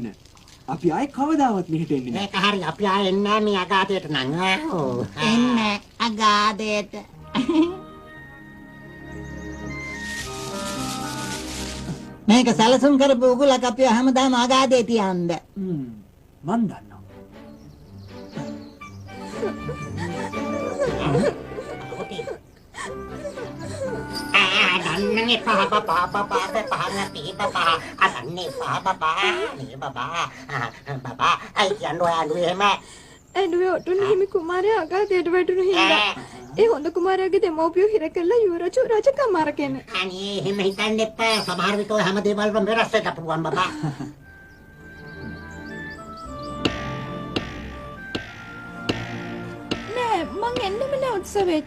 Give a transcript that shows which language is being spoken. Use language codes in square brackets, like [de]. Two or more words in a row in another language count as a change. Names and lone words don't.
[si] අපි ආයේ කවදාවත් මෙහෙට එන්නේ නෑ. මේක හරි. අපි ආයෙ එන්නේ මේ අගාධයට නම්. ඔව්. එන්නේ අගාධයට. මේක සැලසුම් කරපු උගලක් අපි හැමදාම අගාධේ තියන්න. මන් දන්නවා. Nani papa papa papa papa pi papa asani papa papa ni papa papa ai anu ema ඇඩුවේ ඔටුන් හිමි කුමාරයා අගාධයට වැටුණු හින්දා ඒ හොඳ කුමාරයාගේ දෙමව්පියෝ හිර කළා යුවරජු රජකම් අරගෙන. අනේ එහෙම හිතන්න එපා. සමහර විට ඔය හැම දේවල්ම වෙනස් වෙන්න පුළුවන් බබා. නෑ මං එන්නෙම නෑ උත්සවයට.